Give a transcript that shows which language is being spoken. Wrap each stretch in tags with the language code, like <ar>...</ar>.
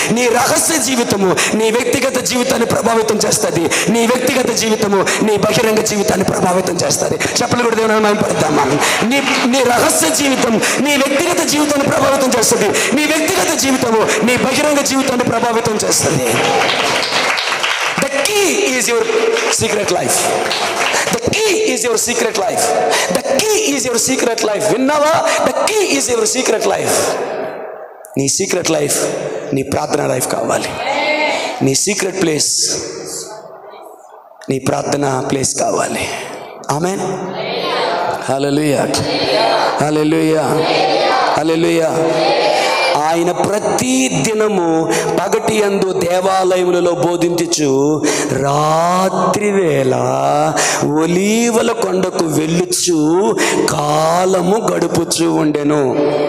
<te>నీ రహస్య జీవితము నీ వ్యక్తిగత జీవితాన్ని ప్రభావితం చేస్తుంది. నీ వ్యక్తిగత జీవితము నీ బహిరంగ జీవితాన్ని ప్రభావితం చేస్తుంది. చెప్పలు కూడా దేవుని నామమున పడతామా? నీ రహస్య జీవితం నీ వ్యక్తిగత జీవితాన్ని ప్రభావితం చేస్తుంది. నీ వ్యక్తిగత జీవితము నీ బహిరంగ జీవితాన్ని ప్రభావితం చేస్తుంది.</te> <en>The key is your secret life. The key is your secret life. The key is your secret life.</en> <te>విన్నావా?</te> <en>The key is your secret life.</en> <te>నీ సీక్రెట్ లైఫ్ నీ ప్రార్థన లైఫ్ కావాలి. నీ సీక్రెట్ ప్లేస్ నీ ప్రార్థన ప్లేస్ కావాలి. ఆమేన్. హల్లెలూయా, హల్లెలూయా, హల్లెలూయా. ఆయన ప్రతి దినము పగటి యందు దేవాలయములలో బోధించుచు రాత్రి వేళ ఒలీవల కొండకు వెళ్ళుచు కాలము గడుపుచు ఉండెను.</te>